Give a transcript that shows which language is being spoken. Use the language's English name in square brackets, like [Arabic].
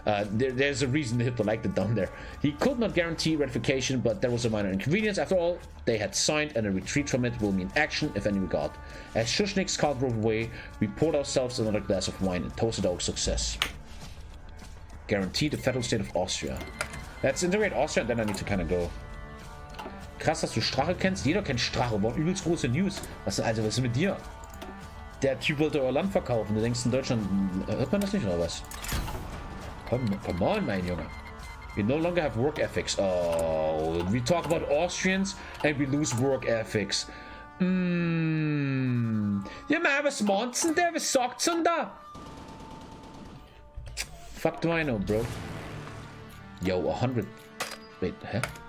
[English] There's a reason Hitler liked it down there. He could not guarantee ratification, but there was a minor inconvenience. After all, they had signed, and a retreat from it will mean action, if any regard. As Schuschnick's car drove away, we poured ourselves another glass of wine and toasted our success. Guarantee the federal state of Austria. Let's integrate Austria, and then I need to kind of go. [German] Krass, dass du Strache kennst. Jeder kennt Strache. War übelst große News. Was ist mit dir? Der Typ wollte euer Land verkaufen. Du denkst, in Deutschland hört man das nicht, oder was? [English] Come on, [German] mein Junge. [English] We no longer have work ethics. Oh, we talk about Austrians and we lose work ethics. [German] Ja, men, was meinst du denn? Was sagt's denn da? [English] Fuck do I know, bro? Yo, 100. Wait, huh?